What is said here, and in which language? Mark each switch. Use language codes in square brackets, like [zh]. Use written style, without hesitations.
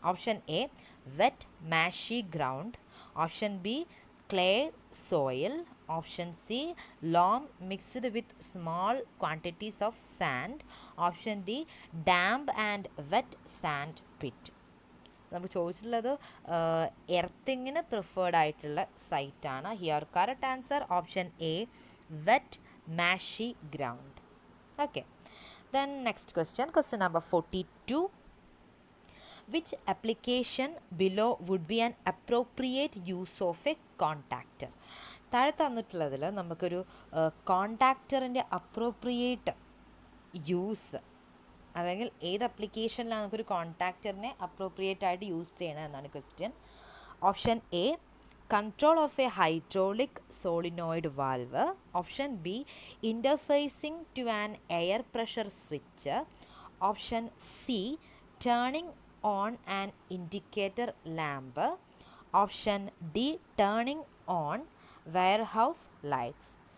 [en] Option A wet marshy ground, option B clay soil, option C loam mixed with small quantities of sand, option D damp and wet sand pit. [ml] നമുക്ക് ചോദിച്ചിട്ടുള്ളത് എർത്തിങ്ങിന് preferred ആയിട്ടുള്ള സൈറ്റാണ്. [en] Here correct answer option A wet marshy ground. Okay, then next question, question number 42. Which application below would be an appropriate use of a contactor? [ml] താഴെ തന്നിട്ടുള്ളതിൽ നമുക്കൊരു കോണ്ടാക്ടറിൻ്റെ appropriate use, അല്ലെങ്കിൽ ഏത് അപ്ലിക്കേഷനിലാണ് നമുക്കൊരു കോണ്ടാക്ടറിനെ appropriate ആയിട്ട് use ചെയ്യണം എന്നാണ് question. [en] Option A control of a hydraulic solenoid valve, option B interfacing to an air pressure switch, option C turning on an indicator lamp, option D turning on warehouse lights.